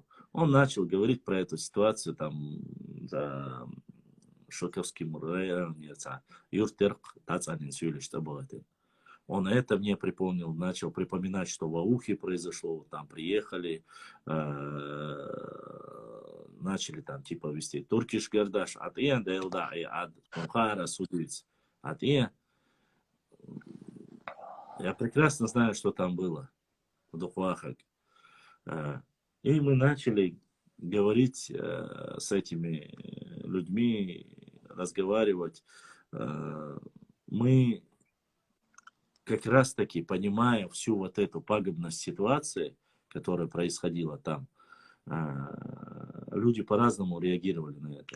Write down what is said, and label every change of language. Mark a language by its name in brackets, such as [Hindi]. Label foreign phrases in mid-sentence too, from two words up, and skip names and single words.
[Russian] Он начал говорить про эту ситуацию там за Шоковским районе, Юртерк, Тацанин Сюли, что было это. Он это мне припомнил, начал припоминать, что в Аухе произошло, там приехали, начали там типа вести Туркиш Гардаш, Атия, Делда, и Ад, Мухара, Судиц, Атия. Я прекрасно знаю, что там было в Духвахах. И мы начали говорить с этими людьми, разговаривать. Мы как раз таки, понимая всю вот эту пагубность ситуации, которая происходила там, люди по-разному реагировали на это.